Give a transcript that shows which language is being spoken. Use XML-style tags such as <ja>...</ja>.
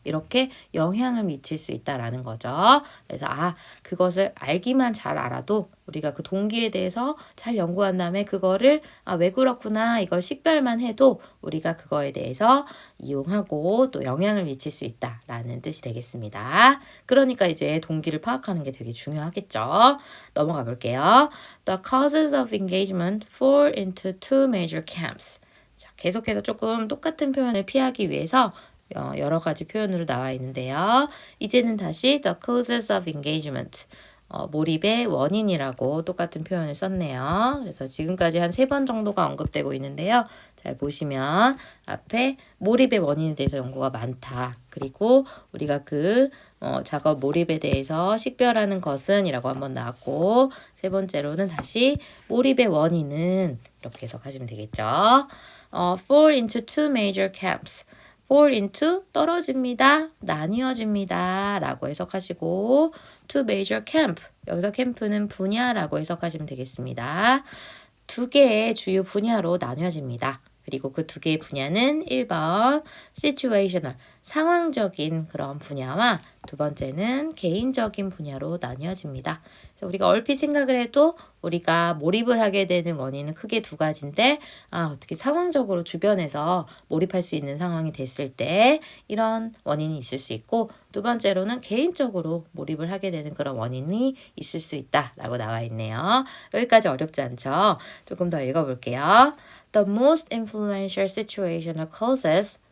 <ko>이렇게 영향을 미칠 수 있다라는 거죠. 그래서 그것을 알기만 잘 알아도 우리가 그 동기에 대해서 잘 연구한 다음에 그거를 왜 그렇구나 이걸 식별만 해도 우리가 그거에 대해서 이용하고 또 영향을 미칠 수 있다라는 뜻이 되겠습니다. 그러니까 이제 동기를 파악하는 게 되게 중요하겠죠. 넘어가 볼게요.</ko> <en>The causes of engagement fall into two major camps.</en> <ko>자, 계속해서 조금 똑같은 표현을 피하기 위해서 여러 가지 표현으로 나와 있는데요. 이제는 다시</ko> <en>the causes of engagement.</en> <ko>몰입의 원인이라고 똑같은 표현을 썼네요. 그래서 지금까지 한 3번 정도가 언급되고 있는데요. 잘 보시면 앞에 몰입의 원인에 대해서 연구가 많다. 그리고 우리가 그 작업 몰입에 대해서 식별하는 것은 이라고 한번 나왔고 3번째로는 다시 몰입의 원인은 이렇게 해석하시면 되겠죠.</ko> <en>fall into two major camps.</en> <ko>fall into 떨어집니다. 나뉘어집니다. 라고 해석하시고</ko> <en>to major camp.</en> <ko>여기서 캠프는 분야라고 해석하시면 되겠습니다. 2개의 주요 분야로 나뉘어집니다. 그리고 그 2개의 분야는 1번 situational, 상황적인 그런 분야와 2번째는 개인적인 분야로 나뉘어집니다. 우리가 얼핏 생각을 해도 우리가 몰입을 하게 되는 원인은 크게 2가지인데 어떻게 상황적으로 주변에서 몰입할 수 있는 상황이 됐을 때 이런 원인이 있을 수 있고 2번째로는 개인적으로 몰입을 하게 되는 그런 원인이 있을 수 있다라고 나와 있네요. 여기까지 어렵지 않죠? 조금 더 읽어볼게요.</ko> <en>The most influential situational causes.</en>